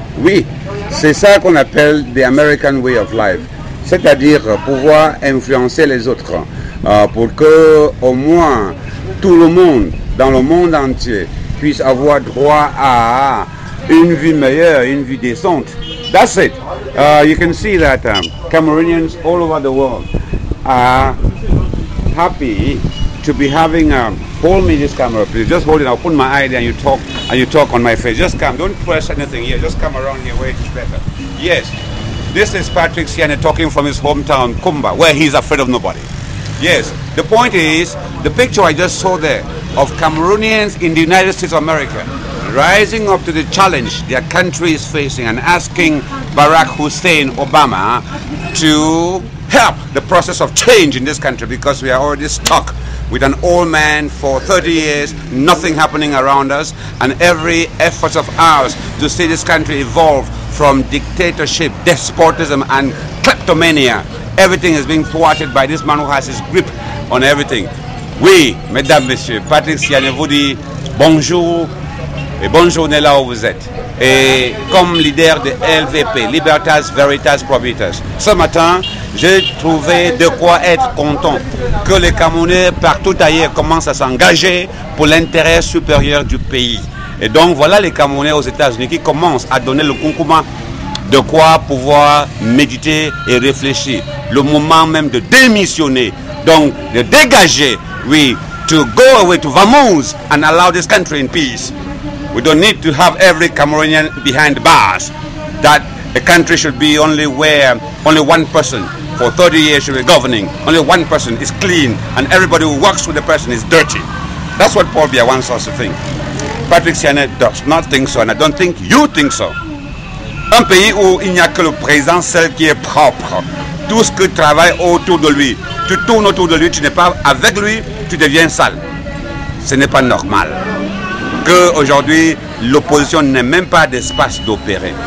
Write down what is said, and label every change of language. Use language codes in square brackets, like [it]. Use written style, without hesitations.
[fr] Oui, c'est ça qu'on appelle [en] the American way of life, [fr] c'est-à-dire pouvoir influencer les autres pour que au moins tout le monde, dans le monde entier, puisse avoir droit à une vie meilleure, une vie décente. [en] That's it. You can see that Cameroonians all over the world are happy to be having hold me this camera, please. Just hold it. I'll put my eye there and you talk on my face. Just come. Don't press anything here. Just come around here where it is better. Yes. This is Patrick Siane talking from his hometown, Kumba, where he's afraid of nobody. Yes. The point is, the picture I just saw there of Cameroonians in the United States of America rising up to the challenge their country is facing and asking Barack Hussein Obama to help the process of change in this country, because we are already stuck with an old man for 30 years, nothing happening around us, and every effort of ours to see this country evolve from dictatorship, despotism and kleptomania. Everything is being thwarted by this man who has his grip on everything. [fr] Oui, mesdames, messieurs, Patrick Siane vous dit bonjour et bonne journée là où vous êtes. Et comme leader de LVP, Libertas, Veritas, Probitas, ce matin, j'ai trouvé de quoi être content que les Camerounais partout ailleurs commencent à s'engager pour l'intérêt supérieur du pays. Et donc voilà les Camerounais aux États-Unis qui commencent à donner le concours de quoi pouvoir méditer et réfléchir. Le moment même de démissionner, donc de dégager, oui, [en] to go away to Vamoose and allow this country in peace. We don't need to have every Cameroonian behind bars. That a country should be only where only one person for 30 years should be governing. Only one person is clean and everybody who works with the person is dirty. That's what Paul Biya wants us to think. Patrick Sianet does not think so, and I don't think you think so. [fr] Un pays où il n'y a que le président seul qui est propre. Tout ce qui travaille autour de lui, tu tournes autour de lui, tu n'es pas avec lui, tu deviens sale. Ce n'est pas normal. Qu'aujourd'hui, l'opposition n'ait même pas d'espace d'opérer.